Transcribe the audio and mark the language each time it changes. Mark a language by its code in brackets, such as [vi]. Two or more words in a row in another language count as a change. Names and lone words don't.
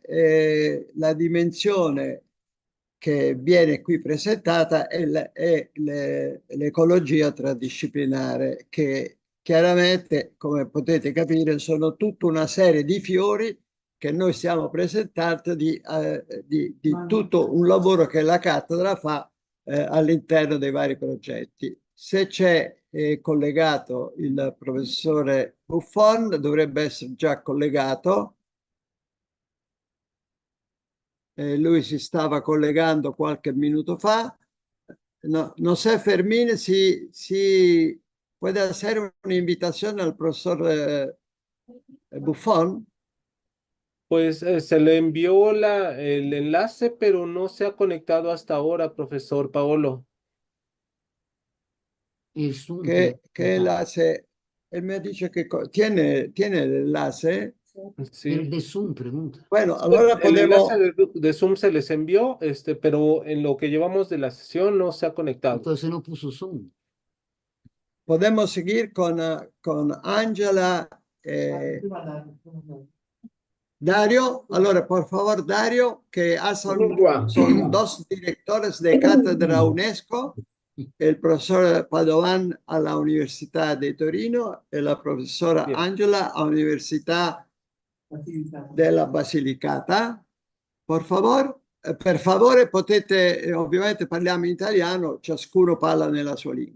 [it] La dimensione che viene qui presentata è l'ecologia transdisciplinare, che chiaramente, come potete capire, sono tutta una serie di fiori che noi stiamo presentando di tutto un lavoro che la cattedra fa all'interno dei vari progetti. Se c'è collegato il professore Buffon, dovrebbe essere già collegato. Lui si stava collegando qualche minuto fa. [es] No, no sé, Fermín, si puede hacer una invitación al profesor Buffon. Pues se le envió el enlace, pero no se ha conectado hasta ahora, profesor Paolo. ¿Qué enlace? Él me ha dicho que tiene el enlace. Sí. El de Zoom, pregunta. Bueno, ahora El podemos... enlace de Zoom se les envió, pero en lo que llevamos de la sesión no se ha conectado. Entonces no puso Zoom. Podemos seguir con Angela. [it] Dario, allora, [es] por favor, Dario, que son dos directores de cátedra UNESCO, el profesor Padovan a la Università di Torino [it] e la professora Angela a Università della Basilicata. Per favore potete, ovviamente parliamo in italiano, ciascuno parla nella sua lingua.